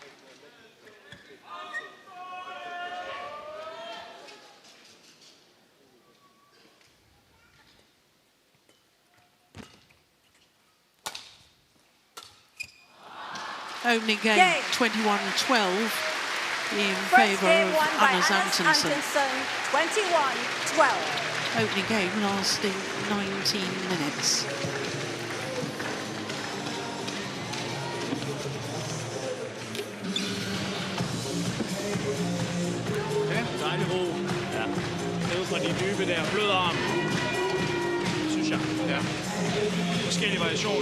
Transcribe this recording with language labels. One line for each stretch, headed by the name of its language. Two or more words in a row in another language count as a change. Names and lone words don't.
English: Opening game 21-12 in favour of Antonsen. 21-12. Opening game lasting 19 minutes.
Danish: Dejlig ro. Ja. Nede fra de dybe der. Blød arm. Synes jeg. Ja. Forskellige variationer.